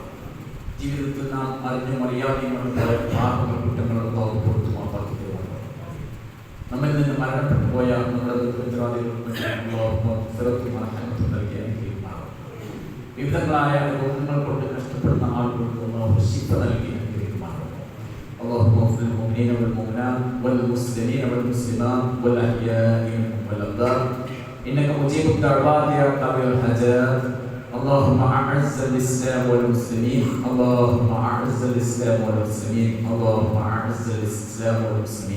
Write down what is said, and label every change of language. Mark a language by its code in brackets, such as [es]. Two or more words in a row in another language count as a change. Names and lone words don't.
[ml] ജീവിതത്തിൽ നാം അറിഞ്ഞും അറിയാതെയും പാപങ്ങളും കുറ്റങ്ങളും അല്ലാഹു പുറത്തു മാപ്പാക്കി തരുവാണ്. നമ്മിൽ നിന്ന് മരണപ്പെട്ടു പോയ നമ്മുടെ വിവിധങ്ങളായ രോഗങ്ങൾ കൊണ്ട് കഷ്ടപ്പെടുന്ന ആളുകൾക്ക് അല്ലാഹു ശിഫ നൽകി അനുഗ്രഹിക്കുമാറാവട്ടെ. [ar] اللهم اغفر للمؤمنين والمؤمنات والمسلمين والمسلمات والاحياء منهم والاموات انك مجيب الدعوات يا قاضي الحاجات. اللهم اعز الاسلام والمسلمين، اللهم اعز الاسلام والمسلمين، اللهم اعز الاسلام والمسلمين.